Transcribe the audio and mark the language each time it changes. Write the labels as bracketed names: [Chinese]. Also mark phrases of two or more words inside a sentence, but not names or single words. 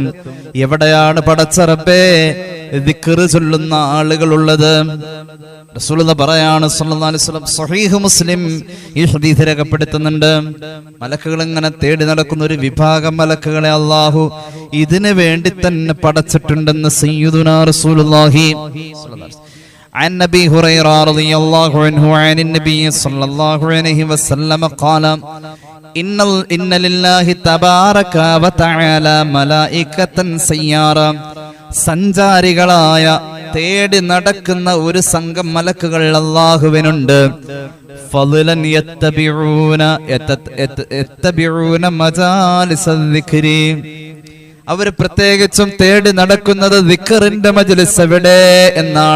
[Malayalam] എവിടെയാണ് പടച്ച റബ്ബേ ദിക്ർ ചൊല്ലുന്ന ആളുകളുള്ളത്? റസൂലുള്ളാഹി പറയാണ് [Arabic] صلى الله عليه وسلم, [Malayalam] സ്വഹീഹ് മുസ്ലിം ഈ ഹദീസ് രേഖപ്പെടുത്തുന്നുണ്ട്. മലക്കുകൾ ഇങ്ങനെ തേടി നടക്കുന്ന ഒരു വിഭാഗം മലക്കുകളെ അല്ലാഹു ഇതിനു വേണ്ടി തന്നെ പടച്ചിട്ടുണ്ടെന്ന് [Arabic] سيدنا رسول الله صلى الله عليه وسلم. عن أبي هريرة رضي الله عنه عن النبي صلى الله عليه وسلم قال إن لله تبارك وتعالى ملائكة سيارة. [Malayalam] സഞ്ചാരികളായ തേടി നടക്കുന്ന ഒരു സംഘം മലക്കുകൾ അല്ലാഹുവിനുണ്ട്. [Arabic] فضلا يتتبعون مجالس الذكر. [Malayalam] അവർ പ്രത്യേകിച്ചും തേടി നടക്കുന്നത് ദിക്റിന്റെ മജ്ലിസ് എവിടെ എന്നാണ്.